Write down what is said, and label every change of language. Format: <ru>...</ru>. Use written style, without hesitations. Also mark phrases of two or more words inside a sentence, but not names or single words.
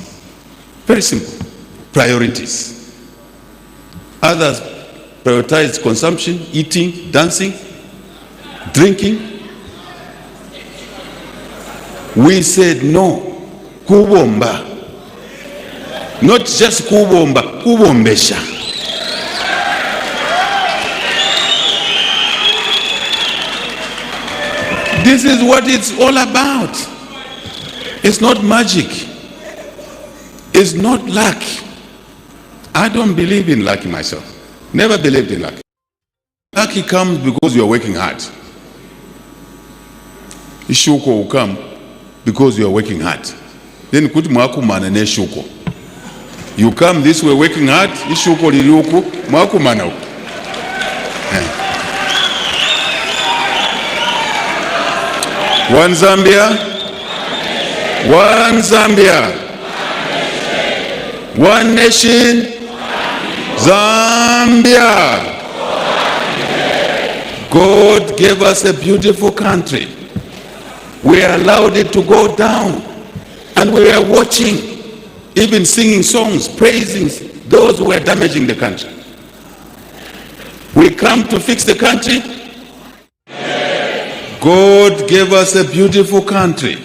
<en>Very simple. Priorities. Others prioritize consumption, eating, dancing, drinking. We said no.</en> <bem>Kubomba.</bem> <en>Not just</en> <bem>kubomba, kubombesha.</bem> <en>This is what it's all about. It's not magic. It's not luck. I don't believe in luck myself. Never believed in luck. Luck comes because you are working hard. Ishuko will come because you are working hard.</en> <bem>Then kuti mwakumana ne shuko.</bem> <en>You come this way working hard,</en> <bem>ishuko liliuku, mwakumana uku.</bem> <en>One Zambia, one Zambia, one nation, Zambia. God gave us a beautiful country. We allowed it to go down, and we were watching, even singing songs, praising those who were damaging the country. We come to fix the country. God gave us a beautiful country.</en>